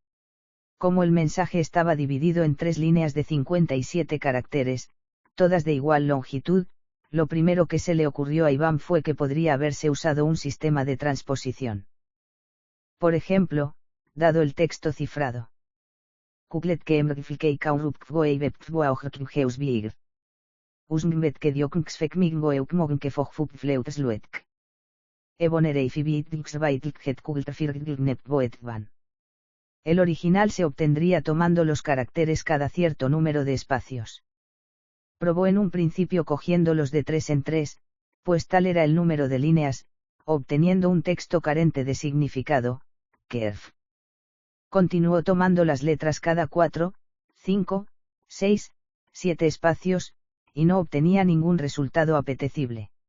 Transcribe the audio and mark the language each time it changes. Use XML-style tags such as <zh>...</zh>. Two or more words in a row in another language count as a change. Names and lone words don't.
<es>Como el mensaje estaba dividido en 3 líneas de 57 caracteres, todas de igual longitud, lo primero que se le ocurrió a Iván fue que podría haberse usado un sistema de transposición. Por ejemplo, dado el texto cifrado. Kuklet que emrifilkei kaurupkvoei webkvoaugkheusbier. Usngbet que dioknksfekmiggo eukmognke fogfupfleutsluetk. Ebonerei fibitxbaitlkhet kultrfirglnepvoetvan. El original se obtendría tomando los caracteres cada cierto número de espacios. Probó en un principio cogiéndolos de 3 en 3, pues tal era el número de líneas, obteniendo un texto carente de significado, kerf. Continuó tomando las letras cada 4, 5, 6, 7 espacios, y no obtenía ningún resultado apetecible.</es>